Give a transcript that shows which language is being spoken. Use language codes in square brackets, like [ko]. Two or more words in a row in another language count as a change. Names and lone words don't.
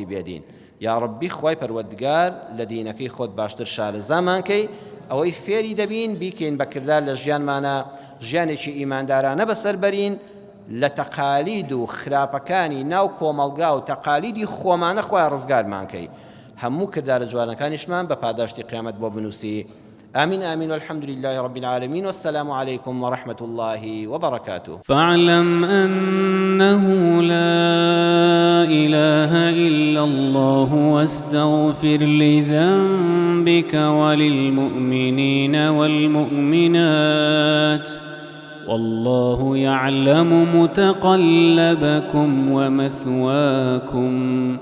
[ckb] بێدین یا ڕەبی خوای پەروەردگار لە دینەکەی خۆت باشتر شارەزامان کەی ئەوەی فێری دەبین بیکەین بە کردار لە ژیانمانە ژیانێکی ئیماندارانە بەسەر بەرین لە تەقالید و خراپەکانی ناو کۆمەڵگا و تەقالیدی خۆمانە خوای ڕزگارمان کەی هەموو کردارە جوانەکانیشمان بە پاداشتی قیامەت بۆ بنووسی [ar] آمين آمين والحمد لله رب العالمين والسلام عليكم ورحمة الله وبركاته فاعلم أنه لا إله إلا الله واستغفر لذنبك وللمؤمنين والمؤمنات والله يعلم متقلبكم ومثواكم